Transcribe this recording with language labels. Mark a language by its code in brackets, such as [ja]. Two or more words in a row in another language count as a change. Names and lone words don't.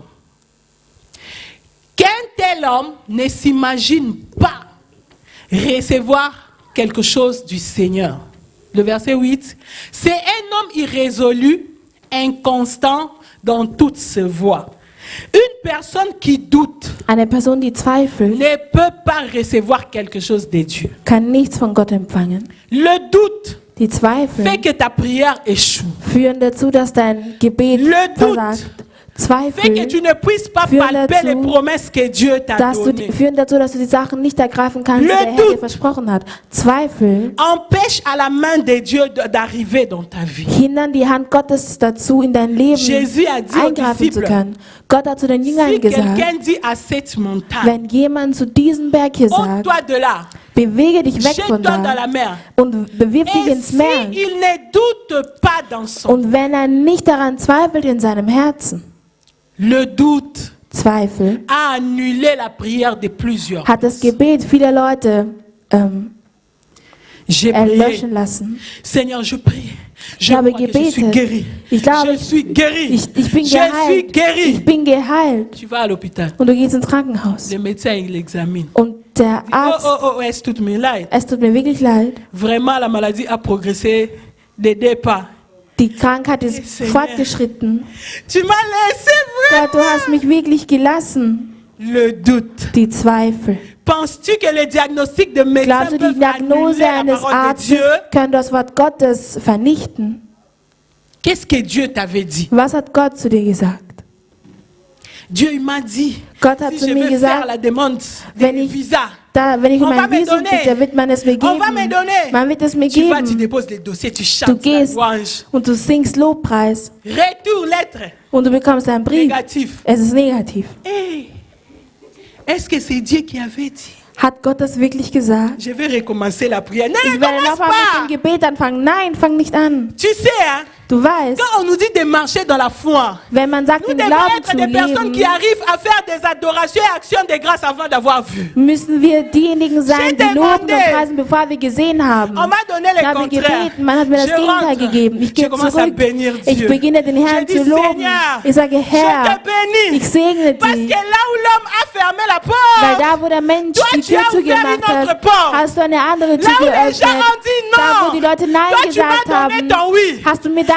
[fr] Qu'un tel homme ne s'imagine pas recevoir quelque chose du Seigneur. Le verset 8. C'est un homme irrésolu, inconstant dans toutes ses voies. Une personne qui doute [de] Eine Person, die zweifelt, [fr] ne peut pas recevoir quelque chose de Dieu. [de] kann nichts von Gott empfangen. [fr] Le doute [de] Die [fr] fait [de] Zweifel [fr] que ta prière échoue. [de] führen dazu, dass dein Gebet [fr] Le doute [de] versagt. [fr] fait que [de] Zweifel [fr] tu ne puisses pas [de] führen [fr] palper [de] dazu, [fr] les promesses que Dieu t'a données. [de] führen dazu, dass du die Sachen nicht ergreifen kannst, die [fr] Le [de] der Herr [fr] doute. [de] dir versprochen hat. Zweifel [fr] Empêche à la main de Dieu d'arriver dans ta vie. [de] hindern die Hand Gottes dazu, in dein Leben [fr] Jésus a dit aux [de] eingreifen zu [fr] disciples, [de] können. Gott hat zu den Jüngern [fr] si [de] gesagt, [fr] quelqu'un dit à cette montagne, [de] wenn jemand zu diesem Berg hier sagt, [fr] ôte-toi de là, [de] bewege dich weg von [fr] jette-toi dans [de] da [fr] la mer. [de] und bewirf dich [fr] Et [de] ins Meer. [fr] s'il ne doute pas dans son... [de] Und wenn er nicht daran zweifelt in seinem Herzen, [fr] Le doute [de] Zweifel, [fr] a annulé la prière de plusieurs. [de] hat das Gebet vieler Leute [fr] J'ai prié. [de] erlöschen lassen. [fr] Seigneur, je prie. Je [de] Ich habe [fr] crois que je suis [de] gebetet. [fr] guéri. [de] Ich glaube, [fr] Je suis guéri. [de] Ich bin [fr] Je suis [de] geheilt. [fr] guéri. [de] Ich bin geheilt. [fr] Tu vas à l'hôpital. [de] Und du gehst ins Krankenhaus. [fr] Le médecin, il l'examine. [de] Und der Oh, Arzt, oh, oh, es tut mir leid. es tut mir wirklich leid, [fr] Vraiment, la maladie a progressé de 2 pas. [de] die Krankheit ist [fr] Seigneur. [de] fortgeschritten. [fr] Tu m'as laissé [de] Gott, du hast mich wirklich gelassen. [fr] le doute. [de] Die Zweifel. [fr] Penses-tu que le diagnostic de médecin [de] Glaubst du, die [fr] peut annuler [de] Diagnose [fr] la [de] eines [fr] parole de [de] Arztes [fr] Dieu? [de] kann das Wort Gottes vernichten? [fr] Qu'est-ce que Dieu t'avait dit? [de] Was hat Gott zu dir gesagt? [fr] Dieu il m'a dit, [de] Gott hat [fr] si [de] zu [fr] je [de] mir [fr] vais [de] gesagt, [fr] faire la demande [de] wenn [fr] de [de] ich- [fr] visa, [de] Wenn ich um [fr] On va [de] ein [fr] me [de] Visum [fr] donner. [de] bitte, wird man es mir [fr] on va me [de] geben. [fr] donner. [de] Man wird es mir [fr] Tu vas, tu [de] geben. [fr] déposes les dossiers, tu [de] Du [fr] chantes la [de] gehst [fr] louange. [de] und du singst Lobpreis [fr] Retour, lettre, [de] und du bekommst einen Brief. [fr] négatif. [de] Es ist negativ. [fr] Hey, est-ce que c'est Dieu qui avait dit? [de] Hat Gott das wirklich gesagt? [fr] Je vais recommencer la prière. Non, [de] Ich [fr] ne [de] werde [fr] commence [de] nochmal mit dem [fr] pas. [de] Gebet anfangen. Nein, fang nicht an. [fr] Tu sais, hein, [de] Du weißt, [fr] quand on nous dit de marcher dans la foi, [de] wenn man sagt, [fr] nous [de] im [fr] devons [de] Glauben [fr] être [de] zu [fr] des personnes qui [de] leben, [fr] arrivent à faire des adorations et actions de grâce avant d'avoir vu. [de] müssen wir diejenigen sein, die loben und preisen, bevor wir gesehen haben. [fr] On m'a donné [de] Ich [fr] le [de] habe [fr] contraire. [de] gebeten, man hat mir das [fr] Je [de] Gegenteil [fr] rentre. [de] gegeben. Ich [fr] Je [de] gehe [fr] commence à [de] zurück. [fr] bénir [de] Ich [fr] Dieu. [de] beginne den Herrn [fr] Je [de] zu [fr] dis, [de] loben. [fr] Seigneur, [de] Ich sage, [fr] je [de] Herr, [fr] te bénis. [de] ich segne [fr] Parce que [de] dich. [fr] là où l'homme a fermé la [de] Weil [fr] porte, [de] da, wo der Mensch [fr] Toi, [de] die [fr] tu [de] Tür [fr] as ouvert [de] zugemacht [fr] une autre [de] hat, [fr] porte. [de] hast du eine andere Tür [fr] là où les [de] geöffnet. [fr] gens ont dit [de] Da, wo [fr] non, [de] die Leute Nein [fr] toi tu m'as [de] gesagt [fr] donné [de] haben, [fr] ton oui. [de] hast du mir dein